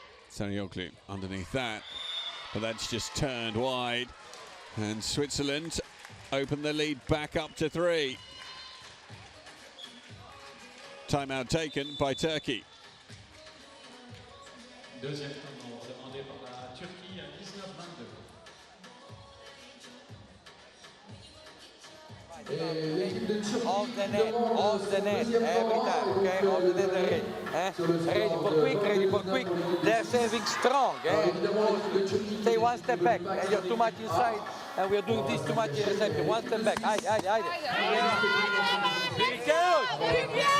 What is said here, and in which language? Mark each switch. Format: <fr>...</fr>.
<en>Salioglu underneath that, but that's just turned wide. And Switzerland open the lead back up to 3. Timeout taken by Turkey.</en> <fr>Deuxième temps demandé par la Turquie à 19-22.</fr> <en>Off the net, every time, okay? Off the net, ready. Ready for quick. They're serving strong, Stay one step back, and you're too much inside, and we're doing this too much in the center. One step back, hide. Very good.</en>